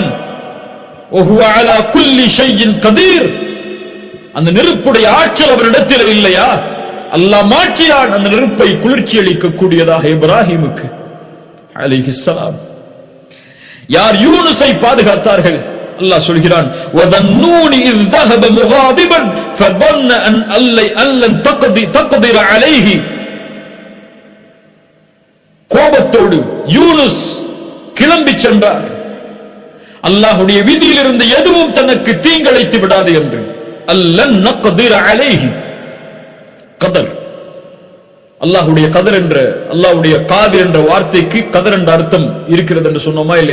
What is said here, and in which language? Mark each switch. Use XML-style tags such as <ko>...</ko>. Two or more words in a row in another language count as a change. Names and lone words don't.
<ar>وهو على كل شيء قدير,</ar> <ta>அந்த நெருப்புடைய ஆற்றல் அவரிடத்தில் இல்லையா? அல்லாஹ் மாற்றினான் அந்த நெருப்பை குளிர்ச்சி அளிக்கக்கூடியதாக இப்ராஹிமுக்கு அலைஹிஸ்ஸலாம். யார் யூனுஸை பாதுகாத்தார்கள்? அல்லாஹ் சொல்கிறான்,</ta> <ar>وذا النون إذ ذهب مغاضبا فظن ان لن تقدر عليه.</ar> <ta>கோபத்தோடு யூனுஸ் கிளம்பி சென்றார். அல்லாஹ்வுடைய விதியிலிருந்து எதுவும் தனக்கு தீங்கிழைத்து விடாது என்று.</ta> <ar>أن لن نقدر عليه,</ar> <ta>கதர், அல்லாஹ்வுடைய கதர் என்ற, அல்லாஹ்வுடைய காதிர் என்ற வார்த்தைக்கு கதர் என்ற அர்த்தம் இருக்கிறது என்று சொன்னோமா இல்லை?</ta>